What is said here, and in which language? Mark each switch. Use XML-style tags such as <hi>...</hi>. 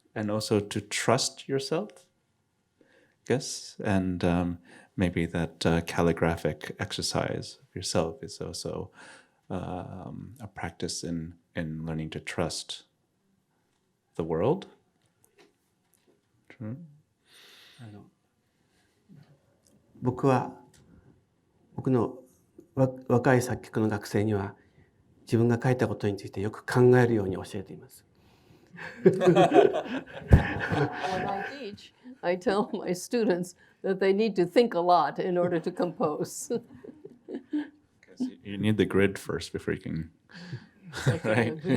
<en>And also to trust yourself, I guess, and maybe that calligraphic exercise of yourself is also a practice in learning to trust the world. True.</en> <ja>僕の若い作曲の学生には自分が書いたことについてよく考えるように教えています。</ja> <en>When I teach, I tell my students that they need to think a lot in order to compose. You need the grid first before you can, right?</en>